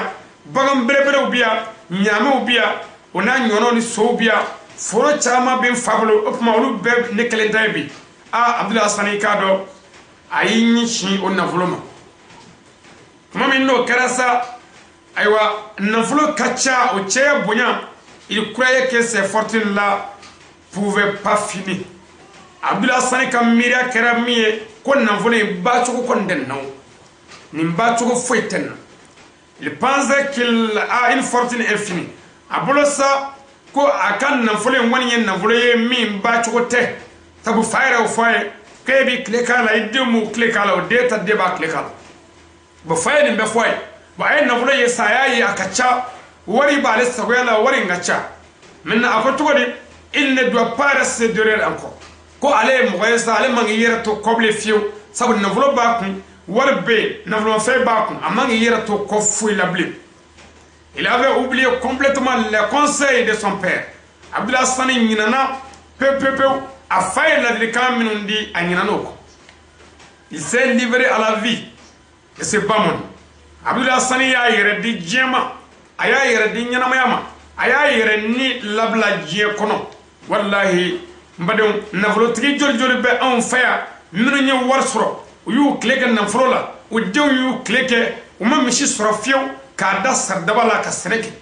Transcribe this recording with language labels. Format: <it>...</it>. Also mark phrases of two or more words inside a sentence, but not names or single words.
<bm>Bagan belebelew bi yan, ɲaamɛw bi yan, o n'a ɲɔgɔnnaw ni sow bi yan. Foro caman bɛ n fa bolo, o tuma olu bɛɛ ne kelen ta ye bi. Abdul Hassan i k'a dɔn a y'i ɲɛsin o nafolo ma. Tuma min n'o kɛra sa, ayiwa nafolo ka ca, o cɛya bonya,</bm> <fr>il croyait que ces fortunes-là pouvaient pas finir.</fr> <bm>Abdul Hassan ka miiriya kɛra min ye ko nafolo in baacogo kɔni tɛ na o, nin baacogo foyi tɛ na.</bm> <fr>Il pensait qu'il a une fortune infinie.</fr> <bm>A bolo sa ko a ka nafolo in kɔni ye nafolo ye min baacogo tɛ. Sabu fa yɛrɛ y'o fɔ a ye k'e b'i tile k'a la, i den b'u tile k'a la, o den ta den b'a tile k'a la. Bon fa ye nin bɛɛ fɔ a ye. Bon a ye nafolo ye sa, a y'a ye a ka ca, wari b'ale sagoya la, wari in ka ca. Maintenant a ko cogo di,</bm> <fr>il ne doit pas rester derrière encore.</fr> <bm>Ko ale ye mɔgɔ ye sa, ale man k'i yɛrɛ to kɔ bilen fiyewu. Sabu nafolo b'a kun, wari bɛ yen, nafolomafɛn b'a kun, a man k'i yɛrɛ to kɔ foyi la bilen.</bm> <fr>Il avait oublié complètement les conseils de son père.</fr> <bm>Abdul Hassan ɲinana pewu. A fa ye ladilikan minnu di a ɲinana o kɔ.</bm> <fr>Il s'est livré à la vie et c'est bamon.</fr> <bm>Abdul Hassan y'a yɛrɛ di diɲɛ ma, a y'a yɛrɛ di ɲɛnamaya ma, a y'a yɛrɛ ni labila diɲɛ kɔnɔ. Wallahi n badenw, nafolotigi joli bɛ anw fɛ yan minnu ye wari sɔrɔ, u y'u tile kɛ nafolo la, u denw y'u tile kɛ, u ma misi sɔrɔ fiyewu k'a da saridaba la ka sɛnɛ kɛ.</bm>